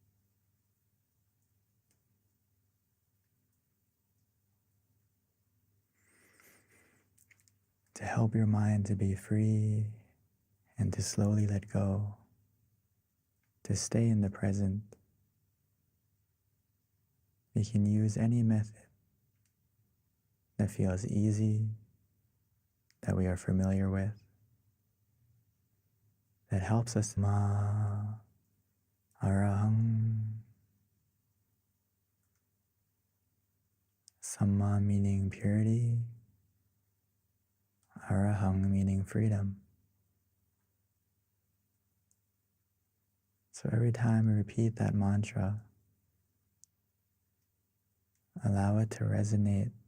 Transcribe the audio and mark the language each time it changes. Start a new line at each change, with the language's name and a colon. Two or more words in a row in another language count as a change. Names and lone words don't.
English: To help your mind to be free and to slowly let go, to stay in the present. We can use any method that feels easy, that we are familiar with, that helps us.
Pali: Ma arahang.
English: Samma meaning purity, arahang meaning freedom. So every time we repeat that mantra, allow it to resonate,